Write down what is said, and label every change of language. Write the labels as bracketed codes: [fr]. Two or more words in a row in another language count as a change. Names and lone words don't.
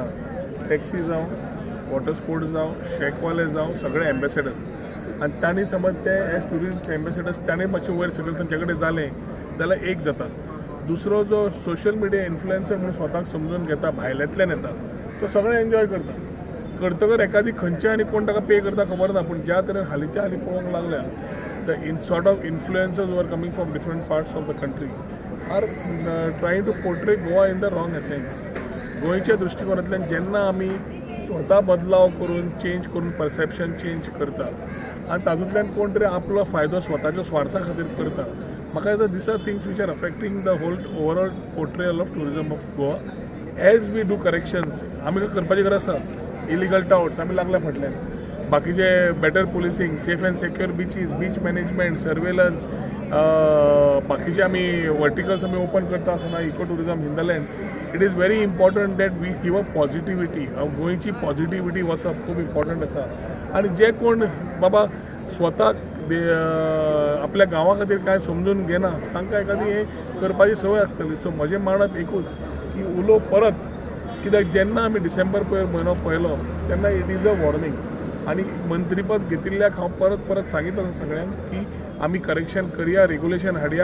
[kok] टॅक्सी जावं [en] water sports [kok] जावं शेकवाले जावं सगळे एम्बेसेडर आनी तांणी समज ते [en] as tourist ambassadors [kok] तांणी मातशें वयर सकयल तांचे कडेन जालें जाल्यार एक जाता. दुसरो जो [en] social media influencer [kok] म्हणून स्वताक समजून घेता भायल्यांतल्यान येता तो सगळे एन्जॉय करता. करतकर एखादी खंयचे आनी कोण ताका पे करता खबर ना पूण ज्या तरेन हालींच्या हालीं पळोवंक लागल्या [en] the sort of influencers were coming from different parts of the country are trying to portray Goa in the wrong essence. [kok] गोंयच्या दृश्टिकोनांतल्यान जेन्ना आमी स्वता बदलाव करून चेंज करून [en] perception change [kok] करता आनी तातूंतल्यान कोण तरी आपलो फायदो स्वताच्या स्वार्था खातीर करता म्हाका [en] this are things which are affecting the whole overall portrayal of tourism of Goa. as we do corrections [kok] आमी करपाची गरज आसा. [en] illegal touts [kok] आमी लागल्या फाटल्यान बाकीचे [en] better policing safe and secure beaches beach management surveillance [kok] बाकीचे आमी वर्टिकल्स आमी ओपन करता आसतना [en] eco tourism hinterland. it is very important that we give a positivity. [kok] गोंयची पॉझिटिविटी वचप खूब इम्पॉर्टंट आसा आनी जे कोण बाबा स्वताक आपल्या गांवा खातीर कांय समजून घेना तांकां एखादी हे करपाची संवय आसतली. सो म्हजें मानप एकूच की उलो परत कित्याक जेन्ना आमी डिसेंबर म्हयनो पळयलो तेन्ना [en] it is a warning [kok] आनी मंत्रीपद घेतिल्ल्याक हांव परत परत सांगीत आसा सगळ्यांक की आमी करेक्शन करया रेग्युलेशन हाडया.